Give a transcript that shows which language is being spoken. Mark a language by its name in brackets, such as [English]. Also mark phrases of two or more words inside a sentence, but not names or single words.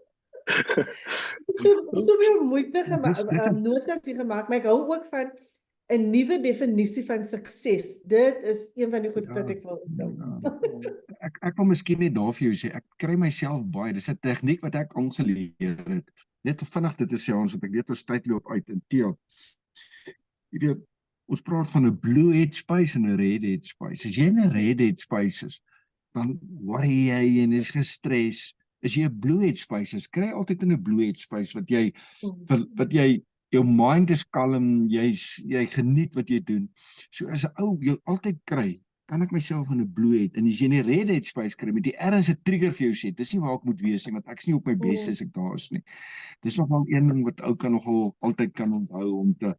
[Afrikaans] Soveel moeite notas hier gemaak, maar ek hou ook van 'n nuwe definisie van sukses. Dit is een van die goed wat ek wil onthou. Ek wil miskien net daar vir jou sê, ek kry myself baie, dis 'n tegniek wat ek aangeleer het, net vinnig dit te sê, ons wat ek weet ons tyd loop uit, en Theo, jy weet, ons praat van 'n [English] blue head space [Afrikaans] en 'n [English] red head space. [Afrikaans] As jy in 'n [English] red head space [Afrikaans] is, dan worry jy en is gestres. As jy 'n [English] blue head space [Afrikaans] is, kry altyd in 'n [English] blue head space [Afrikaans] wat jy jou mind is kalm, jy geniet wat jy doen. So as 'n ou jou altyd kry, kan ek myself in 'n [English] blue head, [Afrikaans] en as jy in 'n [English] red head space [Afrikaans] kry, met die erns 'n trigger vir jou sê, dis nie waar ek moet wees nie, want ek is nie op my bes as ek daar is nie. Dis nogal een ding wat ou kan nogal altyd kan onthou om te.